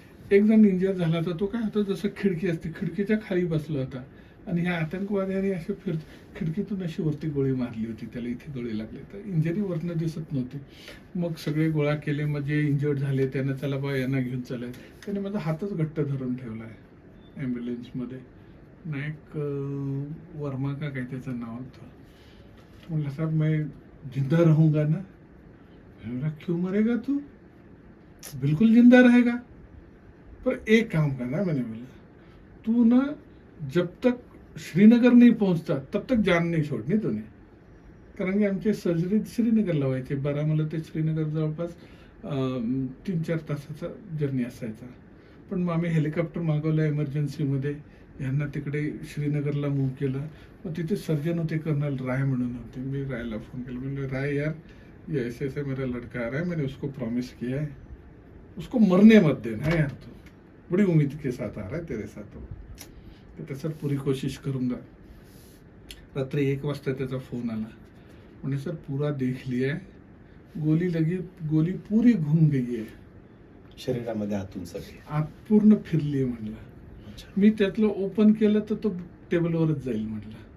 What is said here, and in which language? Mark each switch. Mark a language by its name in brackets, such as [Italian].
[Marathi] एक जण इंजर झाला तर तो काय होता, जसं खिडकी असते खिडकीच्या खाली बसला होता आणि ह्या आतंकवाद्यांनी असे खिडकीतून अशी वरती गोळी मारली होती, त्याला इथे गोळी लागली. तर इंजरी वरनं दिसत नव्हती. मग सगळे गोळा केले, मग जे इंजर्ड झाले त्यांना चला बा यांना घेऊन चालाय. त्याने माझा हातच घट्ट धरून ठेवला आहे ॲम्ब्युलन्समध्ये. नायक वर्मा का काय त्याचं नाव होतं. तो म्हणला [Hindi] साहब मैं जिंदा रहूंगा ना. मैं क्यों मरेगा तू, बिल्कुल जिंदा रहेगा, पर एक काम करना. मैंने बोला तू ना जब तक श्रीनगर नहीं पहुंचता तब तक जान नहीं छोड़नी तूने. [Marathi] कारण की आमचे सर्जरी श्रीनगरला व्हायचे. बारामला ते श्रीनगर जवळपास 3-4 तासाचा जर्नी असायचा. पण मग आम्ही हेलिकॉप्टर मागवलं एमर्जन्सीमध्ये, यांना तिकडे श्रीनगरला मूव्ह केलं. मग तिथे सर्जन होते कर्नल राय म्हणून होते. मी रायला फोन केला, म्हणजे [Hindi] राय यार ये ऐसे ऐसे मेरा लड़का आ रहा है, मैंने उसको प्रॉमिस किया है, उसको मरने मत देना यार, तो बड़ी उम्मीद के साथ आ रहा है तेरे साथ. तो सर पूरी कोशिश करूंगा. [Marathi] रात्री 1 वाजता त्याचा फोन आला, म्हणजे [Hindi] सर पूरा देख लिया है, गोली लगी, गोली पूरी घूम गई है [Marathi] शरीरामध्ये आतून सगळी आत पूर्ण फिरली आहे म्हणलं. मी त्यातलं ओपन केलं तर तो टेबलवरच जाईल म्हटलं.